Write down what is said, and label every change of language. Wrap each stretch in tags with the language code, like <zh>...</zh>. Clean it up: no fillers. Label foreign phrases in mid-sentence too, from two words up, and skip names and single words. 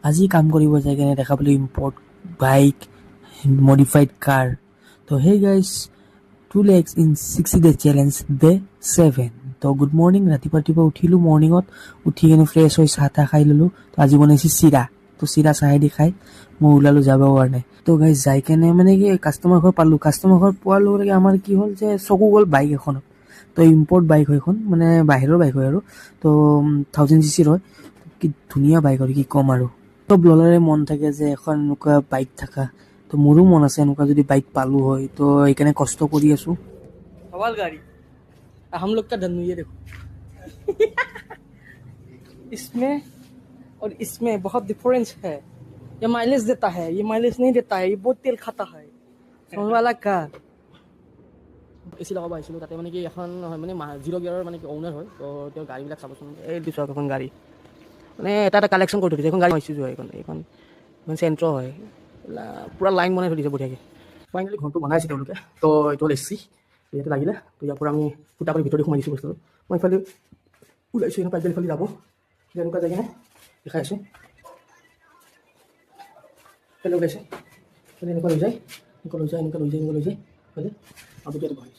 <as>আজি কাম কৰিব যাই কেনে দেখা পালোঁ ইম্পৰ্ট বাইক মডিফাইড কাৰ তো</as> <en>hey guys 2 lakhs in 60 days challenge day 7</en> <as>তো</as> <en>good morning</en> <as>ৰাতিপুৱা উঠিলোঁ মৰ্ণিঙত উঠি কেনে ফ্ৰেছ হৈ চাহ তাহ খাই ল'লোঁ তো আজি বনাইছে চিৰা তো চিৰা চাহেদি খাই মই ওলালোঁ যাব কাৰণে তো গাইজ যাই কেনে মানে কি কাষ্টমাৰ ঘৰ পালোঁ কাষ্টমাৰ ঘৰ পোৱাৰ লগে লগে আমাৰ কি হ'ল যে চকু গ'ল বাইক এখনত তো ইম্পৰ্ট বাইক হয় এখন মানে বাহিৰৰ বাইক হয় আৰু তো 1000cc হয় কি ধুনীয়া বাইক আৰু কি ক'ম আৰু চব ল'ৰাৰে মন থাকে যে এখন এনেকুৱা বাইক থকা তো মোৰো মন আছে এনেকুৱা যদি বাইক পালোঁ হয় তো সেইকাৰণে কষ্ট কৰি আছোঁ</as> <hi>हवाल गाड़ी हम लोग का धनु ये देखो इसमें और इसमें बहुत डिफरेंस है ये माइलेज देता है ये माइलेज नहीं देता है ये बहुत तेल खाता है समझ वाला का</hi> <as>এচি লগাব আহিছিলোঁ তাতে মানে কি এখন হয় মানে 0 গিয়াৰৰ মানে কি অ'নাৰ হয় তো তেওঁ গাড়ীবিলাক চাবচোন এই দিছক এখন গাড়ী মানে এটা এটা কালেকশ্যন কৰি থৈ দিছে এখন গাড়ী আহিছোঁ এইখন এইখন চেণ্ট্ৰ হয় পূৰা লাইন বনাই থৈ দিছে বঢ়িয়াকৈ ফাইনেলি ঘৰটো বনাইছে তেওঁলোকে তো এইটো হ'ল এচি ইয়াতে লাগিলে তো ইয়াৰ পৰা আমি ফুটা কৰি ভিতৰতে সোমাই দিছোঁ বস্তুটো মই ইফালে ওলাইছোঁ এনেকুৱা পাইপডাল ইফালে যাব এনেকুৱা যায় কিনে দেখাই আছোঁ ইফালে ওলাইছে ইফালে এনেকুৱা লৈ যায় ইফালে আৰু ইয়াতে বহাইছোঁ</as>